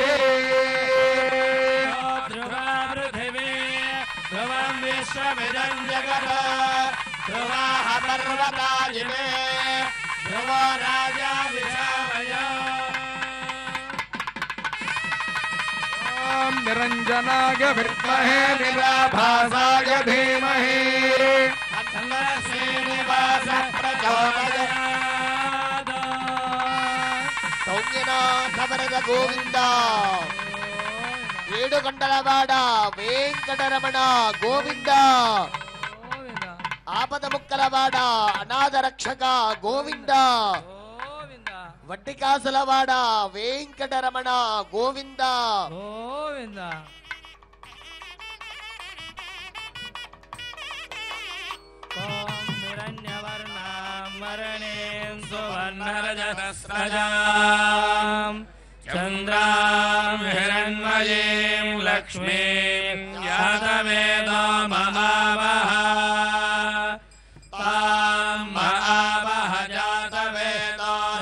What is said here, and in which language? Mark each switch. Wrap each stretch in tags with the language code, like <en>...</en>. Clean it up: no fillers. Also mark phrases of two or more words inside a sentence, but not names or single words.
<sa>ध्रुवा पृथिवी ध्रुवं विश्वमिदं जगत् ध्रुवाः पर्वता इमे ध्रुवो राजा विशामय ॐ निरञ्जनाय विद्महे निराभासाय धीमहि तन्नः श्रीनिवासः प्रचोदयात्</sa> <te>సౌమ్యనా సమరద గోవింద ఏడుగంటలవాడ వెంకటరమణ గోవింద ఆపద ముక్కలవాడ అనాథ రక్షక గోవింద వడ్డీ కాసులవాడ వెంకటరమణ గోవింద</te> <sa>चन्द्रां हिरण्मयीं लक्ष्मीं यातवेदो महावः तां महावः जातवेदो</sa>